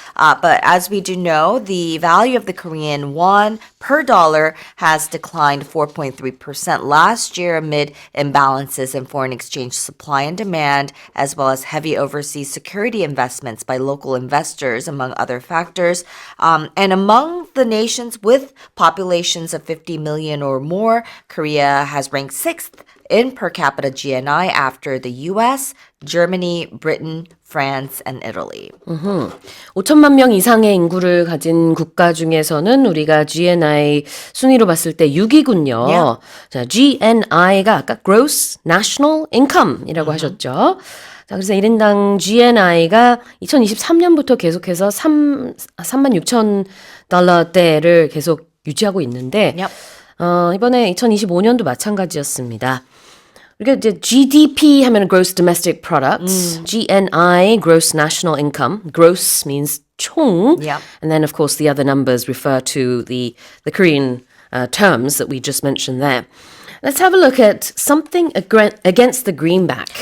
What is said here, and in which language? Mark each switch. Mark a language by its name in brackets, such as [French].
[English] But as we do know, the value of the Korean won per dollar has declined 4.3% last year amid imbalances in foreign exchange supply and demand, as well as heavy overseas security investments by local investors, among other factors. And among the nations with populations of 50 million or more, Korea has ranked 6th in per capita GNI after the US, Germany, Britain, France, and Italy. [Korean] 5천만 명 이상의 인구를 가진 국가 중에서는 우리가 GNI 순위로 봤을 때 6위군요. [English] Yeah. [Korean] 자, GNI가 아까 gross national income이라고 하셨죠. 자, 그래서 1인당 GNI가 2023년부터 계속해서 36,000달러대를 계속 유지하고 있는데 [English] Yep. [Korean] 이번에 2025년도 마찬가지였습니다. 우리가 이제 GDP 하면 gross domestic products, GNI gross national income. [English] Gross means [Korean] 총, [English] Yep. and then of course the other numbers refer to the Korean terms that we just mentioned there. Let's have a look at something against the greenback.